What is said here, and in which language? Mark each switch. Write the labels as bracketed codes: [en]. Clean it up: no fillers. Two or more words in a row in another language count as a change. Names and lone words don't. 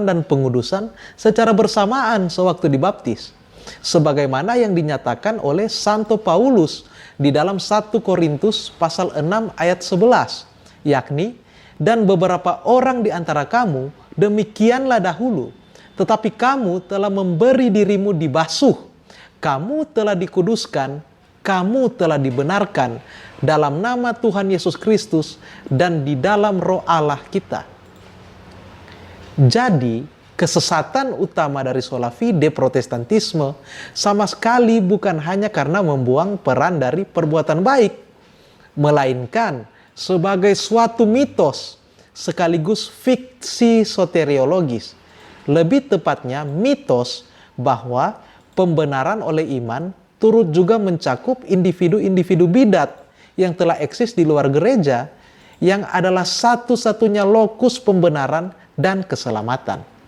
[id] dan pengudusan secara bersamaan sewaktu dibaptis, sebagaimana yang dinyatakan oleh Santo Paulus di dalam 1 Korintus pasal 6 ayat 11, yakni, dan beberapa orang di antara kamu demikianlah dahulu, tetapi kamu telah memberi dirimu dibasuh, kamu telah dikuduskan, kamu telah dibenarkan dalam nama Tuhan Yesus Kristus dan di dalam Roh Allah kita. Jadi, kesesatan utama dari [la] sola fide [id] Protestantisme sama sekali bukan hanya karena membuang peran dari perbuatan baik, melainkan sebagai suatu mitos sekaligus fiksi soteriologis. Lebih tepatnya mitos bahwa pembenaran oleh iman turut juga mencakup individu-individu bidat yang telah eksis di luar gereja, yang adalah satu-satunya lokus pembenaran dan keselamatan.